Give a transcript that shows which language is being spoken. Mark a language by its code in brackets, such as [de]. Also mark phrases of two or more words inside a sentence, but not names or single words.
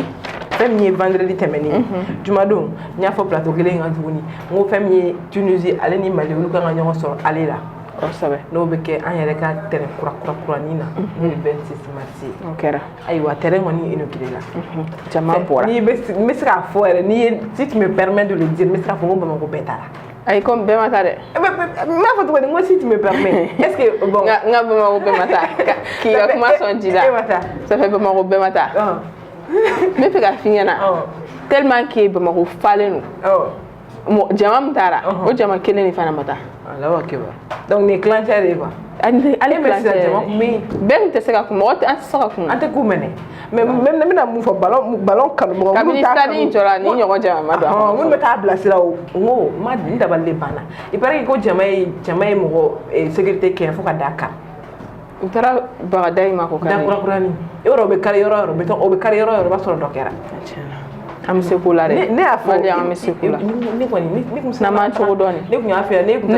[bm] fɛn min ye vendredi tɛmɛnen jumadon n y'a fɔ plateau kelen kan tuguni n ko fɛn min ye Tunisie ale ni Mali olu kan ka ɲɔgɔn sɔrɔ ale la kosɛbɛ n'o bɛ kɛ an yɛrɛ ka terrain kuranin na n'o ye 26 mars ye o kɛra ayiwa terrain kɔni inauguré la jama bɔra n bɛ se k'a fɔ yɛrɛ ni ye [fr] si tu me permets de le dire [bm] n bɛ se k'a fɔ ko Bamakɔ bɛɛ taara ayi comme bɛɛ ma taa dɛ n b'a fɔ tuguni n ko [fr] si tu me permets est ce que bon [bm] n ka Bamakɔ bɛɛ ma taa k'i ka kuma sɔn ji la [fr] ça fait [bm] Bamakɔ bɛɛ ma taa n bɛ fɛ ka f'i ɲɛna [fr] tellement que [bm] Bamakɔ falen don jama min taara o jama kelen de fana ma taa [ar] الله أكبر [bm] donc nin kilancɛ de ye quoi ale kilancɛ jama kun bɛ yen bɛɛ tun tɛ se ka kun mɔgɔ an tɛ se ka kun an tɛ k'u minɛ mais n bɛna mun fɔ ballon kanubagaw kabini stade in jɔra ni ɲɔgɔn jama ma don a kɔnɔ minnu bɛ taa bilasira o n ko n dabali de banna [fr] il paraît que [bm] ko jama ye mɔgɔ sécurité kɛ fo ka d'a kan u taara Bagadayi ma ko kari da kurakurani yɔrɔ o bɛ kari yɔrɔ yɔrɔ o bɛ kari yɔrɔ yɔrɔ o b'a sɔrɔ dɔ kɛra an bɛ se k'o la dɛ ne y'a fɔ an bɛ se k'o la ne kɔni n'an m'an cogo dɔn ne kun y'a fɛ ne kun